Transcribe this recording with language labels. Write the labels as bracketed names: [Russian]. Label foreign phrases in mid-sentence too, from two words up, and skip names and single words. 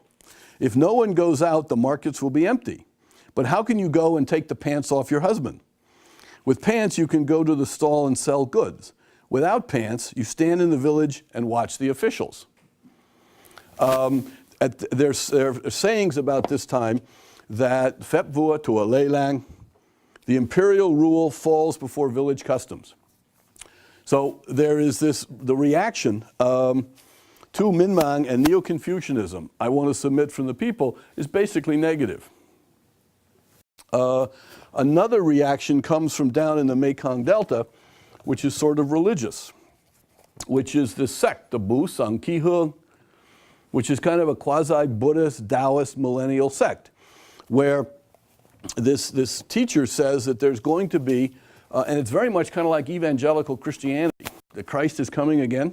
[English] If no one goes out, the markets will be empty. But how can you go and take the pants off your husband? With pants, you can go to the stall and sell goods. Without pants, you stand in the village and watch the officials. There's sayings about this time that [Vietnamese] phép vua to a lei lang, [English] the imperial rule falls before village customs. So there is the reaction to Minmang and Neo-Confucianism, I want to submit from the people, is basically negative. Another reaction comes from down in the Mekong Delta, which is sort of religious, which is the sect, the Bu Sang Ki Hung, which is kind of a quasi-Buddhist, Taoist, millennial sect, where this teacher says that there's going to be, and it's very much kind of like evangelical Christianity, that Christ is coming again.